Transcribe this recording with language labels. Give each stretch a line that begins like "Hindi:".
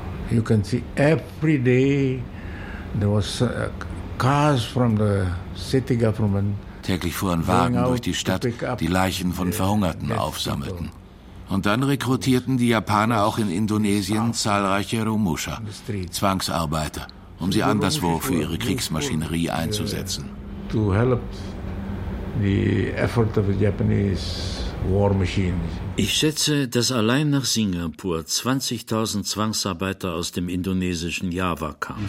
English: You can see every day there was cars from the city government.
German: Täglich fuhren Wagen durch die Stadt, die Leichen von Verhungerten aufsammelten. Und dann rekrutierten die Japaner auch in Indonesien zahlreiche Rumusha, Zwangsarbeiter, um sie anderswo für ihre Kriegsmaschinerie einzusetzen.
English: To help the effort of the Japanese war machine.
German: Ich schätze, dass allein nach Singapur 20.000 Zwangsarbeiter aus dem indonesischen Java kamen.